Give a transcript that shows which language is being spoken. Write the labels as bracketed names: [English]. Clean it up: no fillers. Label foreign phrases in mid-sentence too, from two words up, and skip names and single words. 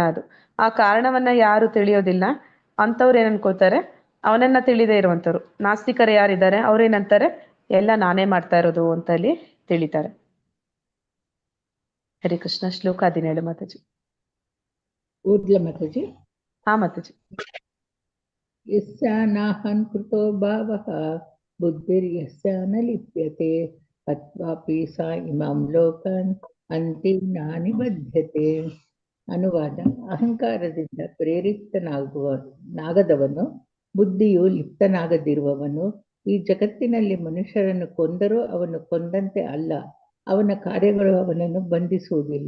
[Kannada] ಅದು ಆ ಕಾರಣವನ್ನ ಯಾರು ತಿಳಿಯೋದಿಲ್ಲ ಅಂತವ್ರು ಏನ್ ಅನ್ಕೋತಾರೆ, ಅವನನ್ನ ತಿಳಿದೇ ಇರುವಂತವ್ರು ನಾಸ್ತಿಕರು ಯಾರಿದ್ದಾರೆ ಅವ್ರೇನಂತಾರೆ, ಎಲ್ಲ ನಾನೇ ಮಾಡ್ತಾ ಇರೋದು ಅಂತ ಅಲ್ಲಿ ತಿಳಿತಾರೆ. ಹರೇ ಕೃಷ್ಣ. ಶ್ಲೋಕ 17 ಮಾತಾಜಿ. ಓದ್ಲ ಮಾತಾಜಿ? ಹಾ ಮಾತಾಜಿ. [Sanskrit] ಯಸ್ಯಾನಾಹಂ ಕೃತೋ ಭಾವಃ ಬುದ್ಧಿರ್ಯಸ್ಯ ನ ಲಿಪ್ಯತೆ ಅತ್ವಾಪಿ ಸಾ ಇಮಾಂ ಲೋಕಾನ್ ಅಂತಿಮ್ನಾನಿ ಬದ್ಧತೆ. [Kannada] ಅನುವಾದ: ಅಹಂಕಾರದಿಂದ ಪ್ರೇರಿತನಾಗದವನು, ಬುದ್ಧಿಯು ಲಿಪ್ತನಾಗದಿರುವವನು ಈ ಜಗತ್ತಿನಲ್ಲಿ ಮನುಷ್ಯರನ್ನು ಕೊಂದರೂ ಅವನು ಕೊಂದಂತೆ ಅಲ್ಲ, ಅವನ ಕಾರ್ಯಗಳು ಅವನನ್ನು ಬಂಧಿಸುವುದಿಲ್ಲ.